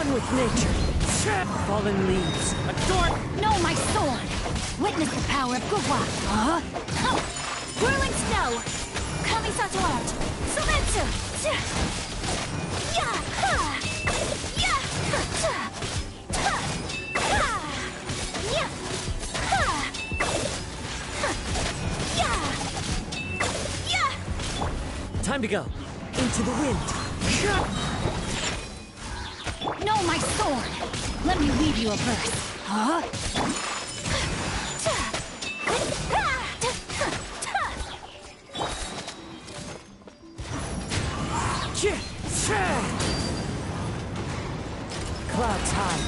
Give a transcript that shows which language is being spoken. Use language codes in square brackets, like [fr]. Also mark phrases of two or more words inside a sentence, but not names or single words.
[en] nature. Fallen leaves. Adore. No, my sword! Witness the power of Gugwa! Whirling snow! Kamisato art! Sumetsu! Ya! Ha! Ya! Ha! Ha! Ya! Ha! Ya! Ya! Time to go. Into the wind. No, my sword! Let me weave you a verse. Huh? Clouds high.